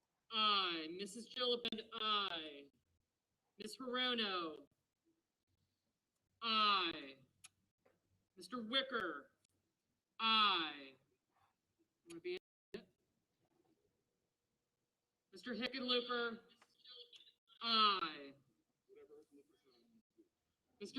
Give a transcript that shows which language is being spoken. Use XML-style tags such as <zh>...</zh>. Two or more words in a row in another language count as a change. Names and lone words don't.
<en>Aye. Mrs. Gillibrand, aye. Ms. Hirono, aye. Mr. Wicker, aye. Would be it. Mr. Hickenlooper, aye. Mr.</en>